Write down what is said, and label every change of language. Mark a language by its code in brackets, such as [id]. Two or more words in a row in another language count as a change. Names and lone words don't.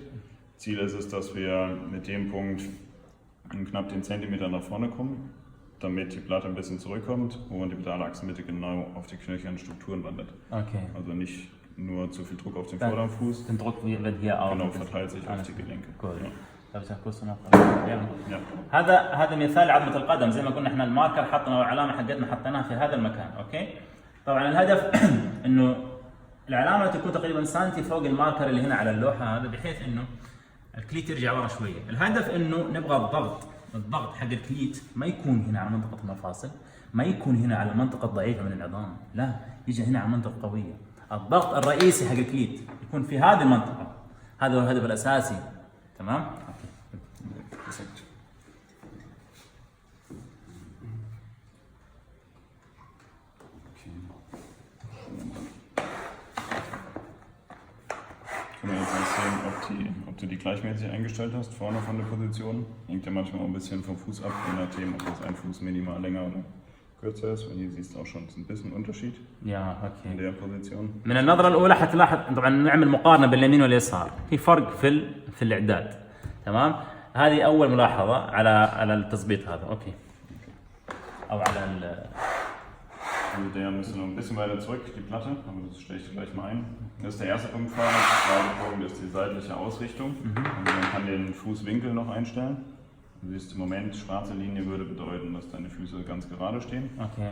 [de] Ziel ist es, dass wir mit dem Punkt knapp den Zentimeter nach vorne kommen, damit die Platte ein bisschen zurückkommt und die Pedalachsenmitte genau auf die knöchernen Strukturen wandert. Okay. Also nicht nur zu viel Druck auf den Vorderfuß. Der Druck wird hier auch. Genau, verteilt sich auf die Gelenke. Cool. Ja. Ja. [ar] هذا مثال عظمة القدم زي ما قلنا احنا الماركر حطنا والعلامة حقتنا حطيناها في هذا المكان، اوكي؟ طبعا الهدف انه العلامة تكون تقريبا سنتي فوق الماركر اللي هنا على اللوحة هذا بحيث انه الكليت يرجع ورا شوية. الهدف انه نبغى الضغط حق الكليت ما يكون هنا على منطقة المفاصل، ما يكون هنا على المنطقة الضعيفة من العظام، لا يجي هنا على منطقة قوية. الضغط الرئيسي حق الكليت يكون في هذه المنطقة، هذا هو الهدف الأساسي، تمام؟ [de] Perfekt. Können wir jetzt nicht sehen, ob du die gleichmäßig eingestellt hast, vorne von der Position. Hängt ja manchmal auch ein bisschen vom Fuß ab, je nachdem, ob das ein Fuß minimal länger oder kürzer ist. Weil hier siehst du auch schon ein bisschen Unterschied in der Position. [ar] من النظرة الأولى حتلاحظ طبعا نعمل مقارنة بين اليمين واليسار، في فرق في الإعداد، تمام؟ هذه أول ملاحظة على التظبيط هذا، أوكي. أو على [de] Also der müsste noch ein bisschen weiter zurück, die Platte, aber das stelle ich dir gleich mal ein. Das ist der erste Punkt vorne, der zweite Punkt ist die seitliche Ausrichtung. Also man kann den Fußwinkel noch einstellen. Du siehst im Moment, schwarze Linie würde bedeuten, dass deine Füße ganz gerade stehen. Okay.